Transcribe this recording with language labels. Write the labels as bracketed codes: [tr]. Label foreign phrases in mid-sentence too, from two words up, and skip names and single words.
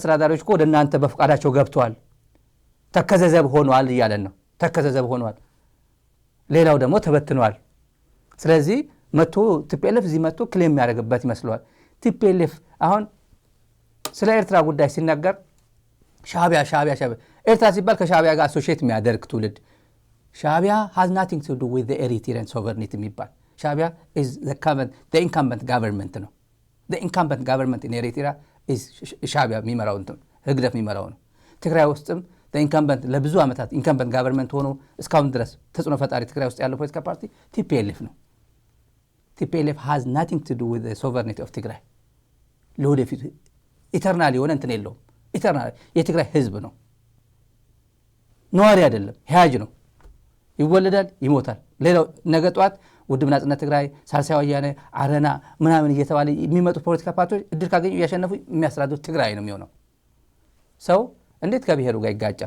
[am] አስተዳዳሪዎች እኮ ወደ እናንተ በፍቃዳቸው ገብተዋል ተከዘዘብ ሆኗል እያለን ነው። ተከዘዘብ ሆኗል፣ ሌላው ደግሞ ተበትኗል። ስለዚህ መጥቶ ቲፒኤልኤፍ እዚህ መጥቶ ክሌም የሚያደርግበት ይመስለዋል። ቲፒኤልኤፍ አሁን ስለ ኤርትራ ጉዳይ ሲናገር ሻዕቢያ ኤርትራ ሲባል ከሻዕቢያ ጋር አሶሺየት የሚያደርግ ትውልድ ሻዕቢያ [en] has nothing to do with the Eritrean sovereignty [am] የሚባል ሻዕቢያ [en] is the incumbent government [am] ነው። [en] the incumbent government in Eritrea is [am] ሻዕቢያ የሚመራው ህግደፍ የሚመራው ነው። ትግራይ ውስጥም [en] the incumbent [am] ለብዙ ዓመታት [en] incumbent government [am] ሆኖ እስካሁን ድረስ ተጽዕኖ ፈጣሪ ትግራይ ውስጥ ያለው ፖለቲካ ፓርቲ ቲፒኤልኤፍ ነው። ቲፒኤልኤፍ [en] has nothing to do with the sovereignty of [am] ትግራይ። ለወደፊቱ ኢተርናል የሆነ እንትን የለውም። ኢተርናል የትግራይ ህዝብ ነው፣ ነዋሪ አይደለም፣ ህያጅ ነው። ይወለዳል፣ ይሞታል። ሌላው ነገ ጧት ውድብ ናጽነት ትግራይ፣ ሳልሳይ ወያነ፣ አረና ምናምን እየተባለ የሚመጡ ፖለቲካ ፓርቲዎች እድል ካገኙ እያሸነፉ የሚያስተዳድሩት ትግራይ ነው የሚሆነው። ሰው እንዴት ከብሔሩ ጋር ይጋጫል?